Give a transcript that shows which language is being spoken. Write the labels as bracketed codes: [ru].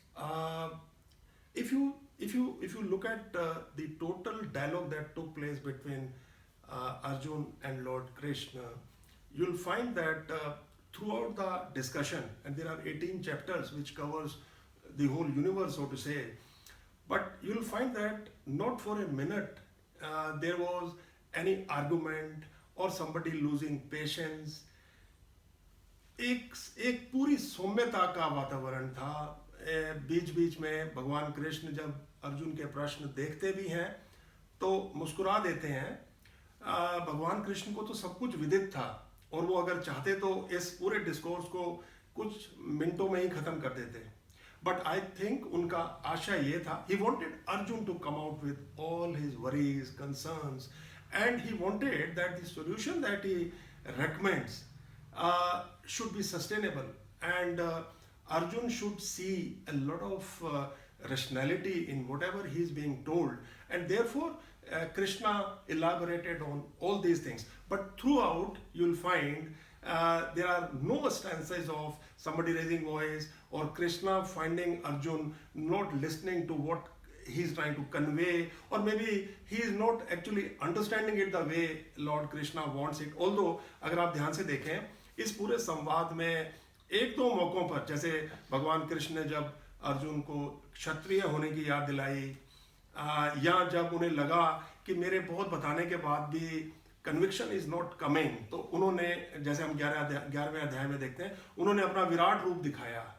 [en] Uh, if you look at the total dialogue that took place between Arjun and Lord Krishna, you'll find that throughout the discussion, and there are 18 chapters which covers the whole universe, so to say, but you'll find that not for a minute there was any argument or somebody losing patience. [hi] एक एक पूरी सौम्यता का वातावरण था। बीच बीच में भगवान कृष्ण जब अर्जुन के प्रश्न देखते भी हैं तो मुस्कुरा देते हैं। भगवान कृष्ण को तो सब कुछ विदित था और वो अगर चाहते तो इस पूरे डिस्कोर्स को कुछ मिनटों में ही खत्म कर देते। [en] but I think [hi] उनका आशय ये था, [en] He wanted Arjun to come out with all his worries concerns, and he wanted that the solution that he recommends should be sustainable, and Arjun should see a lot of rationality in whatever he is being told, and therefore Krishna elaborated on all these things. But throughout you'll find there are no stances of somebody raising voice or Krishna finding Arjun not listening to what he is trying to convey, or maybe he is not actually understanding it the way Lord Krishna wants it. [hi] Although अगर आप ध्यान से देखें इस पूरे संवाद में एक दो मौकों पर, जैसे भगवान कृष्ण ने जब अर्जुन को क्षत्रिय होने की याद दिलाई, या जब उन्हें लगा कि मेरे बहुत बताने के बाद भी [en] conviction is not coming, [hi] तो उन्होंने, जैसे हम 11वें अध्याय में देखते हैं, उन्होंने अपना विराट रूप दिखाया।